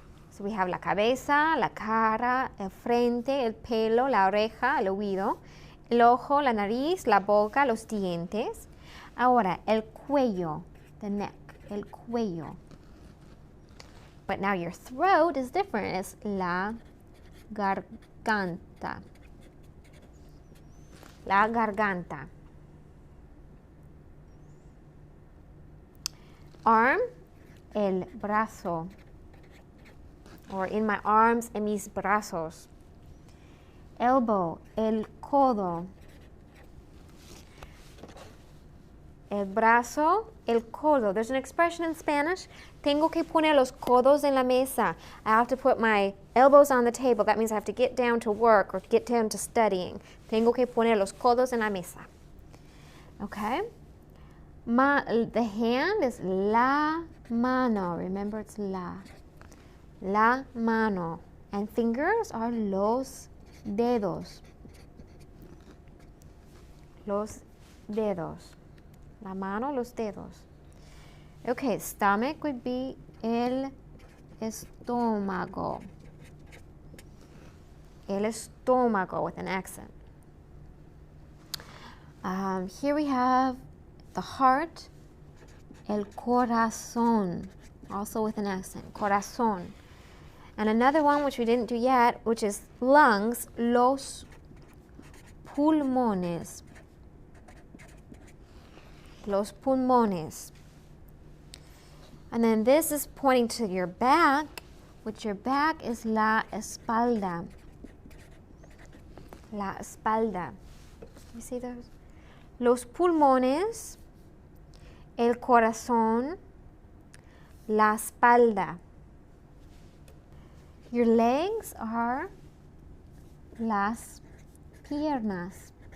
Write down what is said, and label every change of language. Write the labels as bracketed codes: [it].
[en] So we have [es] la cabeza, la cara, el frente, el pelo, la oreja, el oído, el ojo, la nariz, la boca, los dientes. Ahora, el cuello, [en] the neck, [es] el cuello. [en] But now your throat is different. [es] It's la garganta. La garganta. [en] Arm, [es] el brazo. [en] Or in my arms, [es] en mis brazos. Elbow, el codo. El brazo, el codo. [en] There's an expression in Spanish. [es] Tengo que poner los codos en la mesa. [en] I have to put my elbows on the table. That means I have to get down to work or get down to studying. [es] Tengo que poner los codos en la mesa. [en] Okay? The hand is [es] la mano. [en] Remember, it's la. [es] La mano. [en] And fingers are [es] los dedos. Los dedos. La mano, los dedos. [en] Okay, stomach would be [es] el estómago. El estómago [en] with an accent. Here we have the heart, [es] el corazón. [en] also with an accent, corazón. And another one which we didn't do yet, which is lungs, [es] los pulmones. [en] Los pulmones. And then this is pointing to your back, which your back is [es] la espalda. La espalda. [en] You see those? [es] Los pulmones, el corazón, la espalda. [en] Your legs are [es] las piernas.